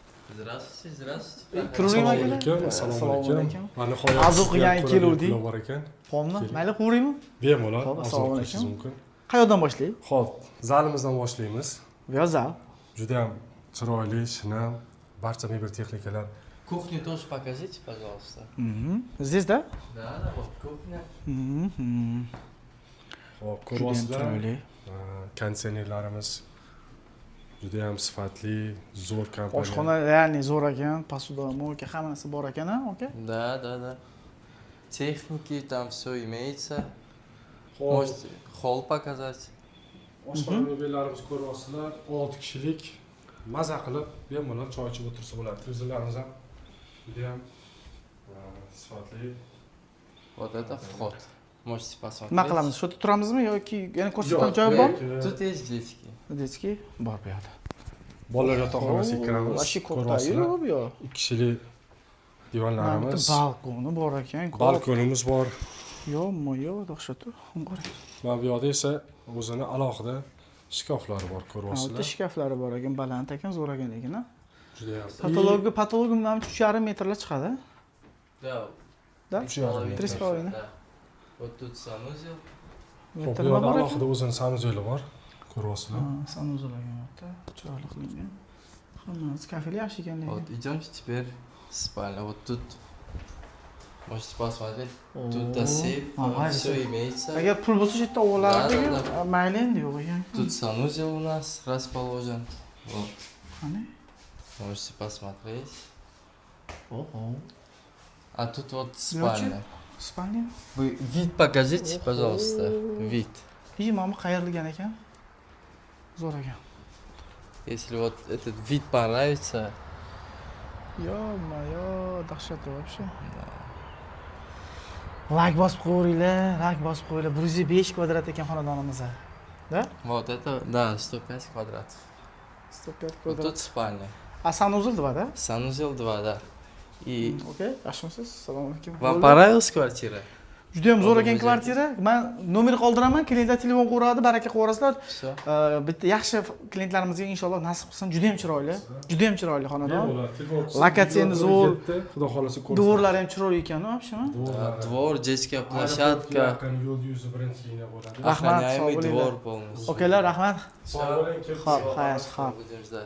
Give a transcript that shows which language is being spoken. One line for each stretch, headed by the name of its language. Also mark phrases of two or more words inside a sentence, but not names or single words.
Russian: Здравствуйте, здравствуйте.
Uzbek: Kiruling Assalomu akalar. alaykum. Assalomu alaykum. Mana nihoyat Orzu qilgan keluvdik. bor ekan. Xo'pmi? Mayli quraymi? Bemalol. Xo'p, assalomu Qilishingiz alaykum. mumkin. Qayerdan boshlaylik? Xo'p, zalimizdan boshlaymiz. Yozal. Juda ham chiroyli, shinam, barcha mebel texnikalar.
Russian: Кухню тоже покажите, пожалуйста. Здесь, да? Да, вот кухня.
Uzbek: Xo'p, Juda ham ko'ryapsizlar. chiroyli. Konditsionerlarimiz juda ham sifatli, zo'r kompaniya. Oshxona реальный zo'r ekan, посудомойка, hamma narsa bor ekan, aka? Да. Техники, там все имеется. Xo'p,
Russian: Можете холл показать.
Uzbek: oshxona mebellarimiz ko'ryapsizlar. 6 kishilik maza qilib bemalol choy ichib o'tirsa bo'ladi. Televizorlarimiz ham juda ham sifatli.
Russian: Вот это вход. Можете
Uzbek: Nima
Russian: посмотреть.
Uzbek: qilamiz? Shu yerda turamizmi yoki yana ko'rsatgan joy bor?
Russian: Тут есть детский.
Uzbek: Deski, bor bu yerda. Bolalar yotoqxonasiga kiramiz.
Russian: Вообще
Uzbek: Ko'ryapsizlar. katta, yo'q bu. 2 kishilik Mana divonlarimiz, bitta balkoni bor ekan. balkonimiz bor. Yo'q, dahshatli. Qarang. Mana bu yoqda esa o'zini alohida shkaflari bor, Altta ko'ryapsizlar. shkaflari bor ekan, baland ekan, zo'r ekan lekin. Juda ham. Patologi menimcha 3,5 metrlar chiqadi.
Russian: Да. Да?
Uzbek: 3,5 metr. 3,5.
Russian: Да. Вот тут санузел.
Uzbek: Xo'p, Metrlar bu yoqda bor alohida ekan. o'zini sanuzeli bor, ko'ryapsizlar. Sanuzel ekan bu yerda. Chiroyli qilingan. Hammasi kafeli yaxshi ekan lekin.
Russian: Вот идемте теперь в спальню. Вот тут можете посмотреть. Тут сейф, Ага, все имеется.
Uzbek: Agar pul bo'lsa shu yerda o'g'illardi,
Russian: Да.
Uzbek: mayli endi yo'q ekan.
Russian: Тут санузел у нас расположен. Вот.
Uzbek: Qani?
Russian: Можете посмотреть.
Uzbek: Oho.
Russian: А тут вот спальня.
Uzbek: Spalnya.
Russian: Вы вид покажите, пожалуйста. Вид.
Uzbek: Mana bu qayerligan ekan? Zo'r ekan.
Russian: Если вот этот вид понравится,
Uzbek: Yo-mayo, dahshatli вообще. Like bosib qo'yinglar, 105 kvadrat ekan xonadonimiz. Da?
Russian: вот это, да, 105 квадратов.
Uzbek: 105
Russian: Вот
Uzbek: kvadrat.
Russian: тут спальня.
Uzbek: A sanuzel deb-da?
Russian: Санузел 2, да. И
Uzbek: Okey, yaxshimisiz? Assalomu alaykum.
Russian: вам понравилась квартира?
Uzbek: Juda ham zo'r ekan O'zbekiston. kvartira. Men nomer qoldiraman, klientlar telefon qo'yadi, baraka qo'yasizlar.
Russian: Все.
Uzbek: Bitta yaxshi klientlarimizga inshaalloh nasib qilsin. Juda ham chiroyli xonadon. Bemalol, telefon qilsa, Lokatsiyani video zo'r. yetdi, Xudo xolasa ko'rsin. Dvorlari ham chiroyli ekan,
Russian: вообще-mi? Двор, детская площадка,
Uzbek: Yo'l yuzi birinchi liniya bo'ladi. Rahmat, sog'
Russian: охраняемый
Uzbek: bo'linglar.
Russian: двор полностью.
Uzbek: Okeylar, rahmat. Sog' bo'ling, kelib Xo'p, xayr, xo'p.
Russian: Будем ждать.